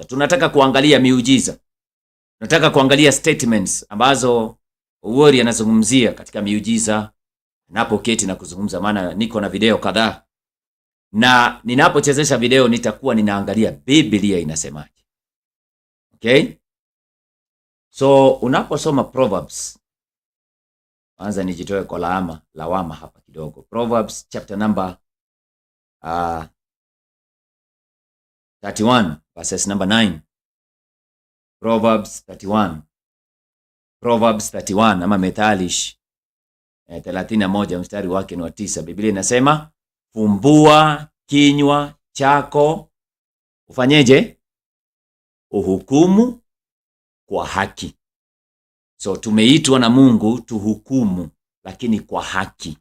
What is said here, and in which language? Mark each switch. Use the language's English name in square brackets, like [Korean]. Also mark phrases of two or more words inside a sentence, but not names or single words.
[Swahili] Tunataka kuangalia miujiza. Tunataka kuangalia statements ambazo Uwori anazungumzia katika miujiza ninapoketi na kuzungumza, maana niko na video kadhaa. Na ninapochezesha video nitakuwa ninaangalia Biblia inasemaje. [English] Okay? [Swahili] So unaposoma Proverbs, kwanza nijitoe kwa lawama hapa kidogo. [English] Proverbs chapter number 31 verses number 9. Proverbs 31. [Swahili] Proverbs 31 ama Methali 31 mstari wake ni wa 9. Biblia inasema, fumbua kinywa chako, ufanyeje? Uhukumu kwa haki. So tumeitwa na Mungu tuhukumu, lakini kwa haki.